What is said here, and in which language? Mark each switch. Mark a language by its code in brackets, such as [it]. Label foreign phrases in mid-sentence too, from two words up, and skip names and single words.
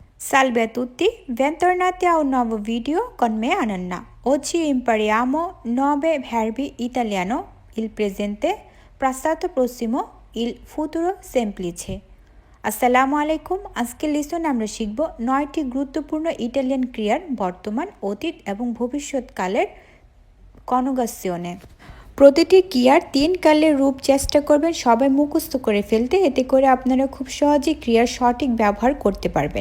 [it] Salve a tutti, bentornati a un nuovo video con me Ananna. Oggi impariamo 9 verbi italiano, il presente, passato prossimo, il futuro semplice. [ar] السلام عليكم. [bn] আজকের লেসনে আমরা শিখব 9টি গুরুত্বপূর্ণ ইটালিয়ান ক্রিয়ার বর্তমান, অতীত এবং ভবিষ্যৎকালের কনজাগেশনে। প্রতিটি ক্রিয়ার 3 কালের রূপ চেষ্টা করবেন সবাই মুখস্থ করে ফেলতে, এতে করে আপনারা খুব সহজে ক্রিয়ার সঠিক ব্যবহার করতে পারবেন।